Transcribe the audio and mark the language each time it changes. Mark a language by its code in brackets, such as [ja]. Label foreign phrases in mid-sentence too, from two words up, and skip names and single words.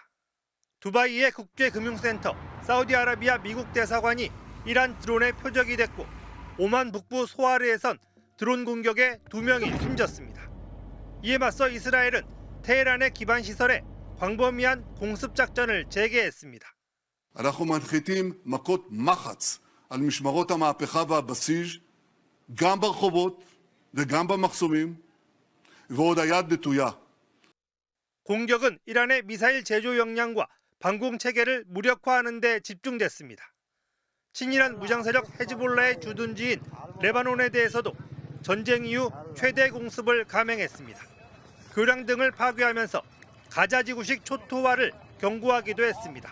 [ko] 두바이의 국제금융센터, 사우디아라비아 미국 대사관이 이란 드론의 표적이 됐고 오만 북부 소아르에선 드론 공격에 2명이 숨졌습니다. 이에 맞서 이스라엘은 테헤란의 기반 시설에 광범위한 공습 작전을 재개했습니다. [he] אנחנו מנחיתים מכות מחץ על משמרות המהפכה והבסיס, גם ברחובות וגם במחסומים, ועוד היד נטויה. [ko] 공격은 이란의 미사일 제조 역량과 방공 체계를 무력화하는 데 집중됐습니다. 친이란 무장세력 헤즈볼라의 주둔지인 레바논에 대해서도 전쟁 이후 최대 공습을 감행했습니다. 교량 등을 파괴하면서 가자 지구식 초토화를 경고하기도 했습니다.